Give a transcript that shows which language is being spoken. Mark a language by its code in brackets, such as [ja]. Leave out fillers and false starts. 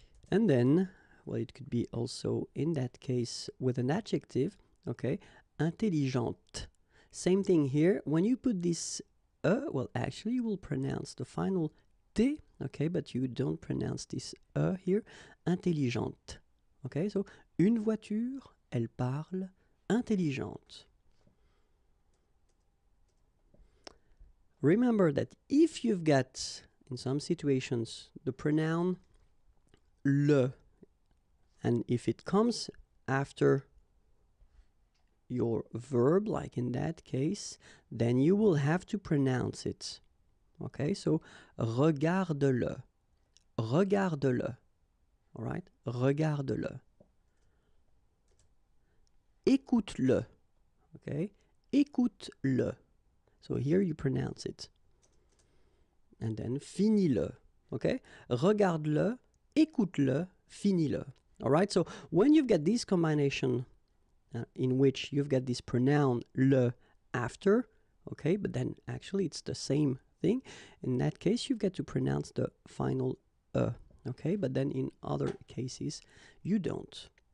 [en] And then, well, it could be also in that case with an adjective, okay? Intelligente. Same thing here. When you put this well, actually, you will pronounce the final T, okay? But you don't pronounce this here. [fr] Intelligente. Okay? So, une voiture, elle parle intelligente. [en] Remember that if you've got, in some situations, the pronoun le, and if it comes after your verb, like in that case, then you will have to pronounce it. Okay, so [fr] regarde-le. Regarde-le. [en] All right, [fr] regarde-le. Écoute-le. Okay, écoute-le. [en] So here you pronounce it. And then [fr] finis-le. Okay, regarde-le, écoute-le, finis-le. [en] All right, so when you've got this combination in which you've got this pronoun le after, okay, but then actually it's the same thing. In that case, you've got to pronounce the final okay, but then in other cases, you don't.